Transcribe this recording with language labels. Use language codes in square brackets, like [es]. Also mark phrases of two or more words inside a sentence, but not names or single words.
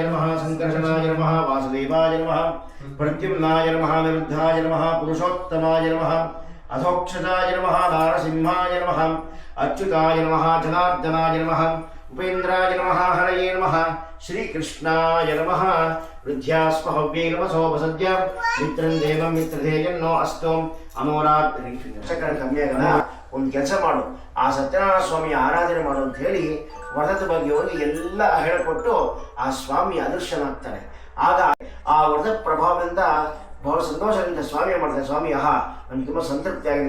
[sa] नमः संकर्षणाय नमः वासुदेवाय नमः प्रद्युम्नाय नमः निरुद्धाय नमः पुरुषोत्तमाय नमः अधोक्षजाय नमः नारसिंहाय नमः अच्युताय नमः जनार्दनाय नमः उपेन्द्राय नमः हरये नमः श्रीकृष्णाय नमः वृद्ध्यास्पहव्यै नमसोपसद्य मित्रं देवं मित्रधेयन्नो अस्तु अमोरात्रि [kn] ಕಮ್ಮಿ ಆಗಲ್ಲ. ಒಂದು ಕೆಲಸ ಮಾಡು, ಆ ಸತ್ಯನಾರಾಯಣ ಸ್ವಾಮಿಯ ಆರಾಧನೆ ಮಾಡು ಅಂತ ಹೇಳಿ ವ್ರತದ ಬಗ್ಗೆ ಅವರಿಗೆ ಎಲ್ಲ ಹೇಳಿಕೊಟ್ಟು ಆ ಸ್ವಾಮಿ ಅದೃಶ್ಯನಾಗ್ತಾನೆ. ಆಗ ಆ ವ್ರತ ಪ್ರಭಾವದಿಂದ ಬಹಳ ಸಂತೋಷದಿಂದ ಸ್ವಾಮಿ ಮಾಡ್ತಾರೆ. ಸ್ವಾಮಿ ನಮ್ಗೆ ತುಂಬ ಸಂತೃಪ್ತಿ ಆಗಿದೆ.